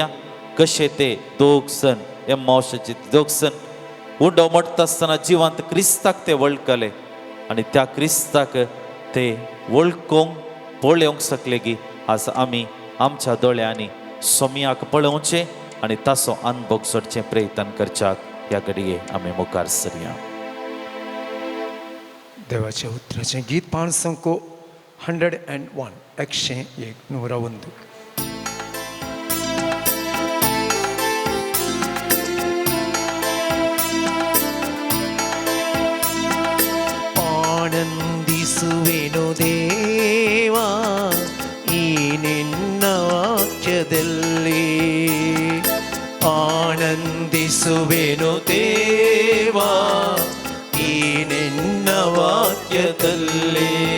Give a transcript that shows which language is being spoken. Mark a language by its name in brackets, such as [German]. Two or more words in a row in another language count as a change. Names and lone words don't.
[Konkani] कशे ते दोग जण एम्मावसाचे दोग जण उंडो मोडटा आसतना जिवांत क्रिस्ताक ते वळखले, आनी त्या क्रिस्ताक ते वळखूंक पळोवंक शकले की आज आमी आमच्या दोळ्यांनी सोम्याक पळोवचें आनी ताचो अनुभव सोडचें प्रयत्न करच्याक ह्या घडये आमी मुखार सरया. देवाच्या उतराचें गीत पाण संको 101 101. [Kannada] ಆನಂದಿಸುವೆನು ದೇವಾ ಈ ನಿನ್ನ ವಾಕ್ಯದಲ್ಲಿ, ಆನಂದಿಸುವೆನು ದೇವಾ ಈ ನಿನ್ನ ವಾಕ್ಯದಲ್ಲಿ.